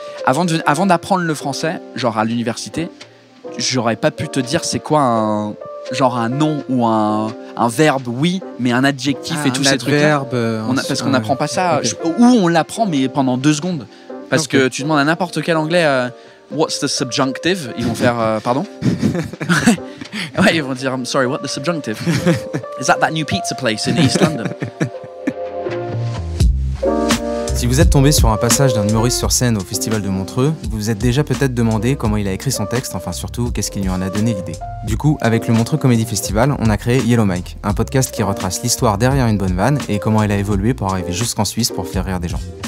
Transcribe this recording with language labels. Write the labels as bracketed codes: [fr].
[fr] Avant d'apprendre le français, genre à l'université, j'aurais pas pu te dire c'est quoi un nom ou un verbe, oui, mais un adjectif et tous ces trucs-là. Parce qu'on n'apprend pas ça. Okay. Ou on l'apprend, mais pendant 2 secondes. Parce que tu demandes à n'importe quel anglais [en] what's the subjunctive, [fr] ils vont faire pardon. Ouais, ils vont dire [en] I'm sorry, what the subjunctive? Is that new pizza place in East London? [fr] Si vous êtes tombé sur un passage d'un humoriste sur scène au Festival de Montreux, vous vous êtes déjà peut-être demandé comment il a écrit son texte, enfin surtout, qu'est-ce qui lui en a donné l'idée. Du coup, avec le Montreux Comedy Festival, on a créé Yellow Mike, un podcast qui retrace l'histoire derrière une bonne vanne et comment elle a évolué pour arriver jusqu'en Suisse pour faire rire des gens.